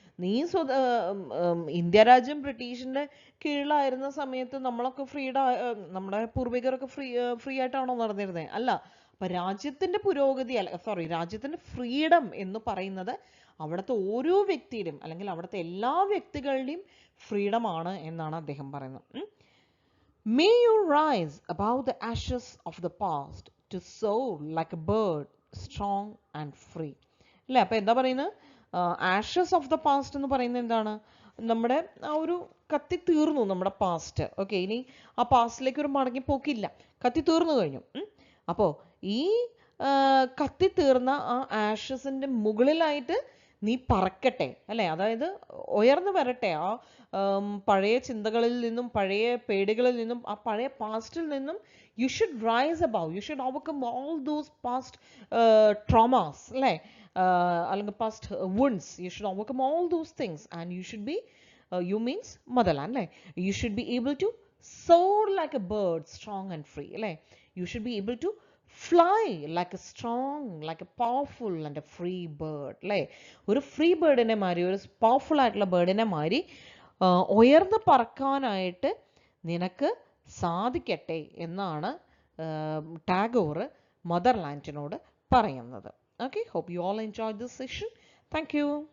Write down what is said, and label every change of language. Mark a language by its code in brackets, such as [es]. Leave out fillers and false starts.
[ml] നീ ഇന്ത്യ രാജ്യം ബ്രിട്ടീഷിന്റെ കീഴിലായിരുന്ന സമയത്ത് നമ്മളൊക്കെ നമ്മുടെ പൂർവികരൊക്കെ ഫ്രീ ആയിട്ടാണോ നടന്നിരുന്നത്? അല്ല. അപ്പൊ രാജ്യത്തിന്റെ പുരോഗതി രാജ്യത്തിന്റെ ഫ്രീഡം എന്ന് പറയുന്നത് അവിടുത്തെ ഓരോ വ്യക്തിയുടെയും അല്ലെങ്കിൽ അവിടുത്തെ എല്ലാ വ്യക്തികളുടെയും ഫ്രീഡം ആണ് എന്നാണ് അദ്ദേഹം പറയുന്നത്. [en] May you rise above the ashes of the past to soar like a bird, strong and free. [ml] അല്ലേ? അപ്പം എന്താ പറയുന്നത്? [en] ashes of the past [ml] എന്ന് പറയുന്നത് എന്താണ്? നമ്മുടെ ആ ഒരു കത്തി തീർന്നു നമ്മുടെ പാസ്റ്റ്. ഓക്കെ, ഇനി ആ പാസ്റ്റിലേക്ക് ഒരു മടങ്ങിപ്പോക്കില്ല, കത്തി തീർന്നു കഴിഞ്ഞു. അപ്പോൾ ഈ കത്തി തീർന്ന ആ ആഷസിൻ്റെ മുകളിലായിട്ട് നീ പറക്കട്ടെ അല്ലേ? അതായത് ഉയർന്നു വരട്ടെ ആ പഴയ ചിന്തകളിൽ നിന്നും, പഴയ പേടികളിൽ നിന്നും, ആ പഴയ പാസ്റ്റിൽ നിന്നും. [en] You should rise above, you should overcome all those past traumas അല്ലേ? അല്ലെങ്കിൽ past wounds. You should overcome all those things and you should be, you means motherland അല്ലേ? You should be able to soar like a bird, strong and free അല്ലേ? You should be able to fly like a strong, like a powerful and a free bird അല്ലേ? [ml] ഒരു free ബേർഡിനെ മാതിരി, ഒരു powerful ആയിട്ടുള്ള ബേർഡിനെ മാതിരി ഉയർന്ന് പറക്കാനായിട്ട് നിനക്ക് സാധിക്കട്ടെ എന്നാണ് ടാഗോർ മദർലാൻഡിനോട് പറയുന്നത്. Okay, [en] Hope you all enjoy this session. Thank you.